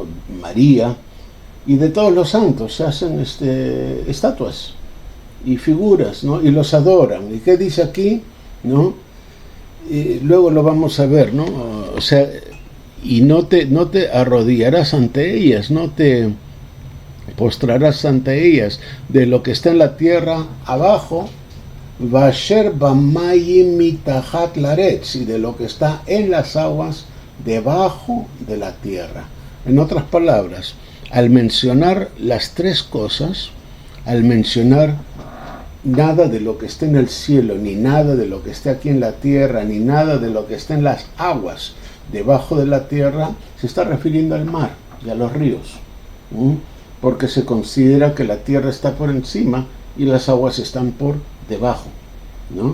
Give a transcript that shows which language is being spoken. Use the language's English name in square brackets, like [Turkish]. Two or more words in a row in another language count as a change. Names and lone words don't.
[Spanish] María, y de todos los santos se hacen estatuas y figuras, ¿no? Y los adoran. ¿Y qué dice aquí? ¿No? Y luego lo vamos a ver, ¿no? O sea, y no te arrodillarás ante ellas, no te postrarás ante ellas, de lo que está en la tierra abajo, [Hebrew] ואשר במים מתחת לארץ, [Spanish] y de lo que está en las aguas debajo de la tierra. En otras palabras, al mencionar las tres cosas, al mencionar nada de lo que está en el cielo, ni nada de lo que está aquí en la tierra, ni nada de lo que está en las aguas debajo de la tierra, se está refiriendo al mar y a los ríos, porque se considera que la tierra está por encima y las aguas están por debajo, ¿no?